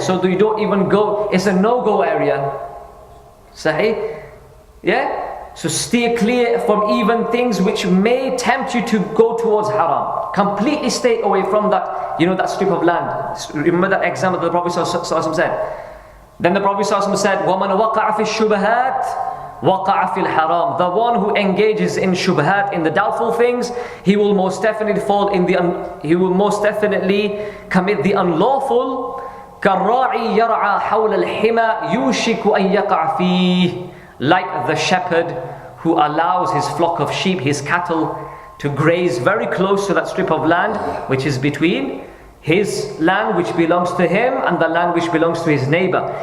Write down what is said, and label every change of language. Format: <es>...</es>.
<en>So you don't even go. It's a no-go area. Sahih? Yeah? So steer clear from even things which may tempt you to go towards haram. Completely stay away from that, that strip of land. Remember that example that the Prophet ﷺ said. Then the Prophet ﷺ said,</en> <ar>وَمَنْ وَقَعَ فِي الشُّبَهَاتِ وَقَعَ فِي الْحَرَامِ.</ar> <en>The one who engages in shubhat, in the doubtful things, he will most definitely he will most definitely commit the unlawful.</en> <ar>كَالرَّاعِي يَرْعَى حَوْلَ الْحِمَى يُوشِكُ أَنْ يَقَعَ فِيهِ.</ar> <en>Like the shepherd who allows his flock of sheep, his cattle, to graze very close to that strip of land which is between his land which belongs to him and the land which belongs to his neighbor.</en>